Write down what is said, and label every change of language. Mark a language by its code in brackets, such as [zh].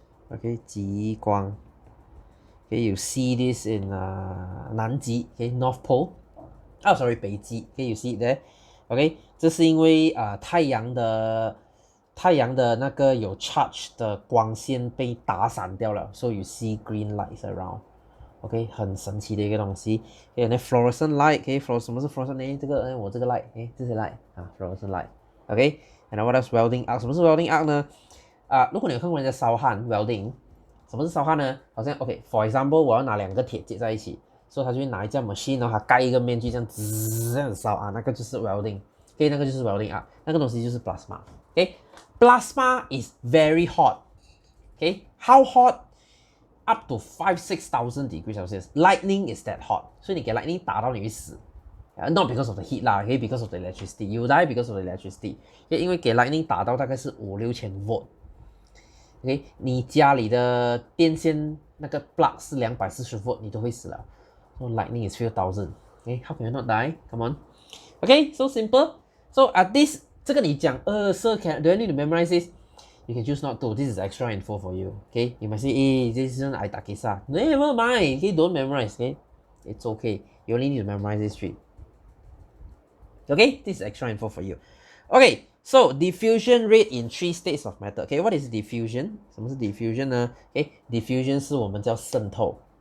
[zh] OK， 极光。OK， [en] you see this in [zh] 南极 ，OK，North Pole，sorry 北极 ，OK， [en] you see it there。 [zh] OK， 这是因为太阳的那个有 charge 的光线被打散掉了， [en] so you see green lights around。 [zh] OK， 很神奇的一个东西。那 fluorescent light， 什么是 fluorescent 呢？ 这个我这个 light， 这些 light fluorescent light。OK， [en] and what else welding arc？ [zh] 什么是 welding arc 呢？如果你有看过人家烧焊 welding， 什么是烧焊呢？好像 OK，for example， 我要拿两个铁接在一起。所以他就会拿一架 machine， 然后他盖一个面具，这样滋这样子烧那个就是 welding。OK， 那个就是 welding那个东西就是 plasma。OK， [en] plasma is very hot。 [zh] OK， [en] how hot？ Up to 5,000-6,000 degrees Celsius. Lightning is that hot， [zh] 所以你给 lightning 打到你会死。 [en] Not because of the heat 啦 ，OK， because of the electricity. You die because of the electricity。 [zh] 因为给 lightning 打到大概是5,000-6,000 volt。OK， 你家里的电线那个 plug 是240 volt， 你都会死了。 [en] So lightning is few thousand. Okay, how can you not die? Come on. Okay, so simple. So at this, [zh] 这个你讲， [en] sir, do I need to memorize this? You can choose not to. This is extra info for you. Okay, you might say, this isn't I takisa. Never mind. Okay, don't memorize. Okay, it's okay. You only need to memorize this three. Okay, this is extra info for you. Okay, so diffusion rate in 3 states of matter. Okay, what is diffusion? [zh] 什么是 diffusion 呢？Okay, diffusion 是我们叫渗透。